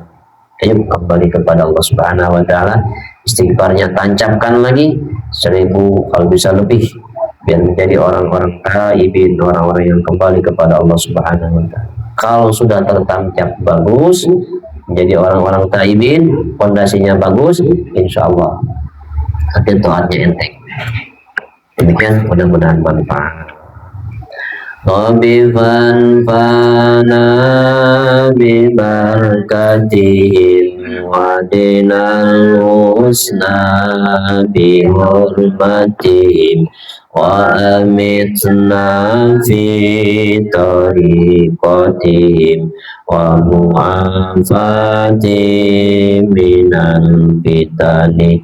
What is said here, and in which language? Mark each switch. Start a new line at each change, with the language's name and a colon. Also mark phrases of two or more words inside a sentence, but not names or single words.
Indonesian: Ayo kembali kepada Allah
Arabic: سبحانه وتعالى,
Indonesian: istighfarnya tancapkan lagi 1000 kalau bisa lebih, biar menjadi orang-orang taibin, orang-orang yang kembali kepada Allah
Arabic: سبحانه وتعالى.
Indonesian: Kalau sudah tertancap bagus menjadi orang-orang taibin, fondasinya bagus,
Arabic: إن شاء الله
Indonesian: nanti taatnya enteng. Demikian, mudah-mudahan bermanfaat.
Arabic: رب فانفعنا ببركاتهم واهدنا الحسنى بحرمتهم وأمتنا في طريقتهم ومعافاة من الفتن.